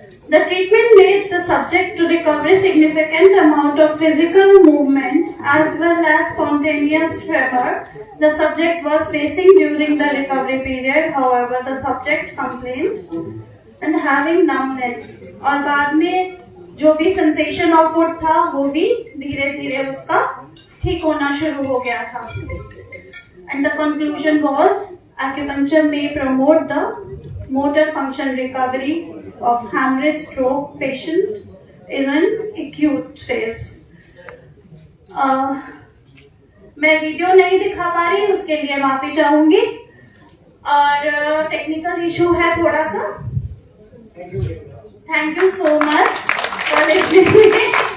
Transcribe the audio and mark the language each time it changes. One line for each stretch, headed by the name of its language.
English: The treatment made the subject to recover a significant amount of physical movement as well as spontaneous tremor the subject was facing during the recovery period. However, the subject complained and having numbness
Hindi: और बाद में जो भी
English: sensation of food था
Hindi: वो भी धीरे धीरे उसका ठीक होना शुरू हो गया था.
English: And the conclusion was acupuncture may promote the motor function recovery of hemorrhage stroke patient is an acute phase.
Hindi: मैं वीडियो नहीं दिखा पा रही उसके लिए माफी चाहूंगी और टेक्निकल इशू है थोड़ा सा.
English: Thank you so much for listening.